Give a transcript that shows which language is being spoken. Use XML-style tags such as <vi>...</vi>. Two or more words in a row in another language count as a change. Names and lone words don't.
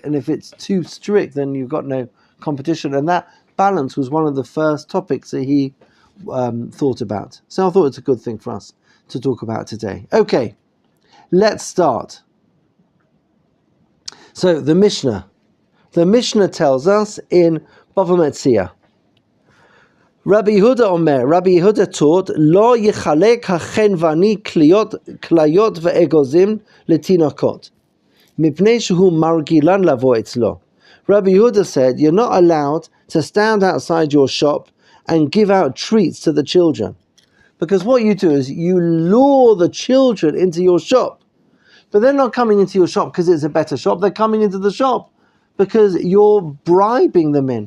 <en>And if it's too strict, then you've got no competition. And that balance was one of the first topics that he thought about. So I thought it's a good thing for us to talk about today. Okay, let's start. So the Mishnah tells us in Bava Metzia, Rabbi Yehuda taught,</en> <he>לא יחלק החנווני קליות ואגוזים לתינוקות, מפני שהוא מרגילן לבוא אצלו.</he> <en>Rabbi Yehuda said, you're not allowed to stand outside your shop and give out treats to the children. Because what you do is you lure the children into your shop. But they're not coming into your shop because it's a better shop. They're coming into the shop because you're bribing them in.</en>